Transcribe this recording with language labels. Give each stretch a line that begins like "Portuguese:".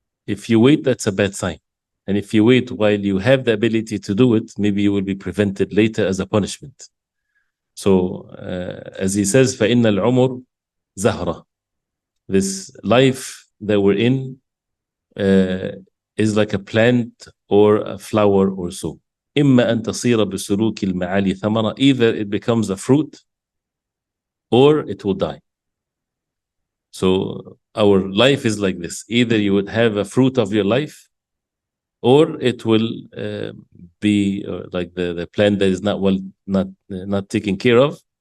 English: If you wait, that's a bad sign. And if you wait while you have the ability to do it, maybe you will be prevented later as a punishment. So, as he says,
Arabic: فَإِنَّ الْعُمُرْ زَهْرَةٌ.
English: This life that we're in is like a plant or a flower or so.
Arabic: إِمَّا أَن تَصِيرَ بِسُلُوكِ الْمَعَالِي ثَمَرًا.
English: Either it becomes a fruit or it will die. So our life is like this. Either you would have a fruit of your life, or it will be like the plant that is not taken care of.